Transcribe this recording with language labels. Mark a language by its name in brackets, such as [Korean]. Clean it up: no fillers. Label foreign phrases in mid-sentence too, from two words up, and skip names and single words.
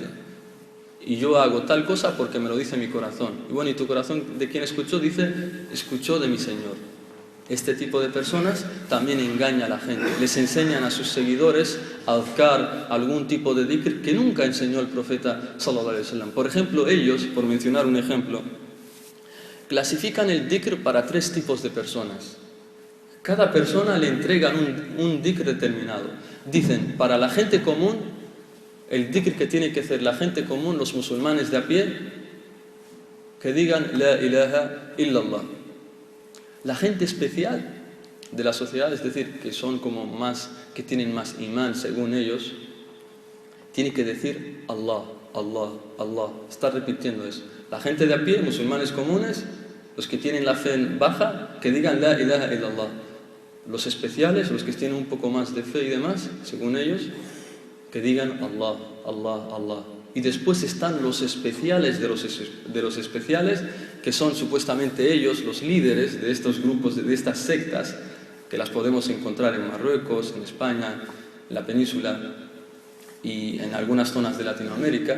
[Spanish] Y yo hago tal cosa porque me lo dice mi corazón. Y bueno, ¿y tu corazón de quién escuchó? Dice, escuchó de mi Señor. Este tipo de personas también engaña a la gente. Les enseñan a sus seguidores a adhkar algún tipo de dhikr que nunca enseñó el profeta [Arabic] صلى الله عليه وسلم. [Spanish] Por ejemplo, ellos, por mencionar un ejemplo, clasifican el dhikr para 3 tipos de personas. Cada persona le entregan un dhikr determinado. Dicen, para la gente común, el dhikr que tiene que hacer la gente común, los musulmanes de a pie, que digan [Arabic] لا إله إلا الله. [Spanish] La gente especial de la sociedad, es decir, que son como más, que tienen más imán según ellos, tiene que decir Allah, Allah, Allah. Está repitiendo eso. La gente de a pie, musulmanes comunes, los que tienen la fe baja, que digan [Arabic] لا إله إلا الله. [Spanish] Los especiales, los que tienen un poco más de fe y demás, según ellos, que digan Allah, Allah, Allah. Y después están los especiales de los especiales, que son supuestamente ellos, los líderes de estos grupos, de estas sectas, que las podemos encontrar en Marruecos, en España, en la península y en algunas zonas de Latinoamérica.